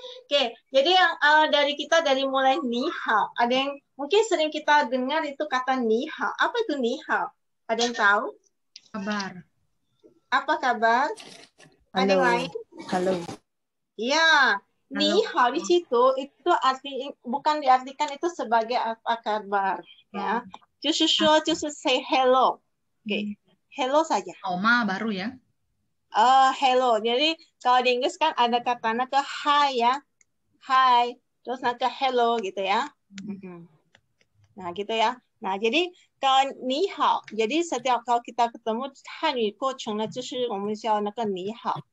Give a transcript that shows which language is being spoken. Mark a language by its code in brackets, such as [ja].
[id] Oke, jadi yang dari mulai ni hao, ada yang mungkin sering kita dengar itu kata ni hao. Apa itu ni hao? Ada yang tahu? Kabar. Apa kabar? Halo. Ada yang lain? Halo. Ya, ni hao di situ itu bukan diartikan itu sebagai apa kabar ya. [zh] 就是说就是 [en] say hello. [id] Oke, hello saja. Oma baru ya. [en] Hello. [id] Jadi kalau di Inggris kan ada kata ke hi ya. Hi. Terus ke hello gitu ya. Nah, gitu ya. Nah, jadi kalau ni hao, jadi setiap kalau kita ketemu Hanyu [zh] 过程呢，就是我们叫那个你好。